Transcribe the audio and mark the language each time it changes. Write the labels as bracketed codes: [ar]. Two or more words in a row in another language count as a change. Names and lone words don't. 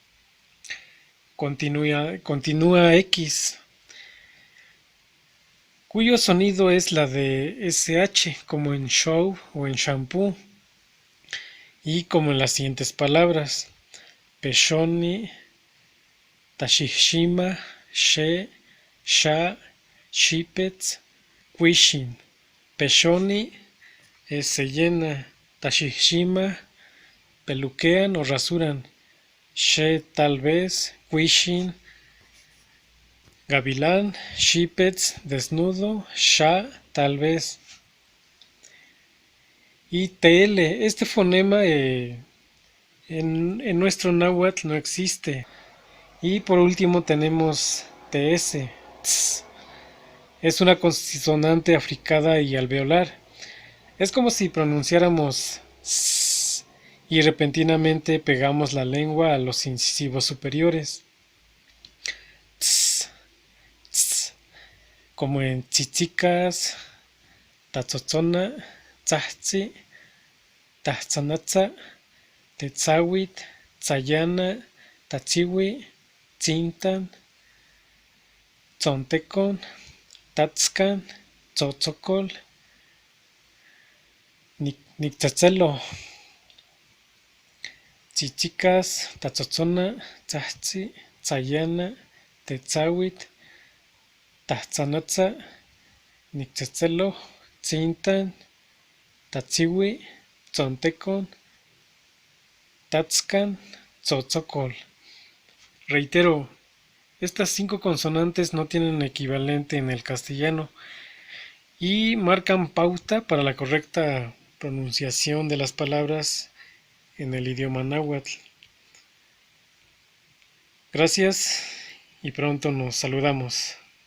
[es] Continúa X, cuyo sonido es la de SH, como en show o en shampoo, y como en las siguientes palabras: [nah] Peshoni, Tashishima, She, Sha, Shipetz, Quishin. [es] Peshoni se llena, Tashishima peluquean o rasuran, She tal vez, Quishin gavilán, Shipetz desnudo, Sha tal vez. Y TL, este fonema en nuestro náhuatl no existe. Y por último tenemos TS, ts. Es una consonante africada y alveolar. Es como si pronunciáramos s y repentinamente pegamos la lengua a los incisivos superiores. [nah] Ts, ts, [es] como en [nah] tzitzicas, tatzotzona, tzahtzi, tahtzanatza, tetzawit, tzayana, tatziwi, tzintan, tzontecon, tatzcan, tzotzocol, nictzetzelo. Tzitzicas, tatzotzona, tzahtzi, tzayana, tetzawit, tahtzanatza, nictzetzelo, tzintan, tatziwi, tzontecon, tatzcan, tzotzocol. [es] Reitero, estas 5 consonantes no tienen equivalente en el castellano y marcan pauta para la correcta pronunciación de las palabras en el idioma náhuatl. Gracias y pronto nos saludamos.